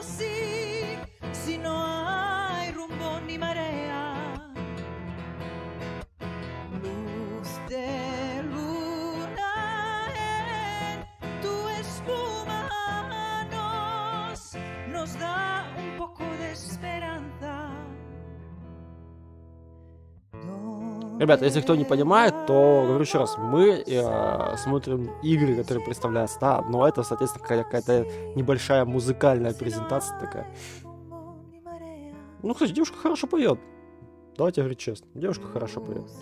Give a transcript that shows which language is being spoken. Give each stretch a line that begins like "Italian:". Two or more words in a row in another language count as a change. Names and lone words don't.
Spanish: Si no hay rumbo ni marea. Luz de luna en tu espuma nos da un poco de esperanza.
Russian: Ребята, если кто не понимает, то говорю еще раз, мы смотрим игры, которые представляются, да, но это, соответственно, какая-то небольшая музыкальная презентация такая. Ну, кстати, девушка хорошо поет. Давайте говорить честно, девушка хорошо поет.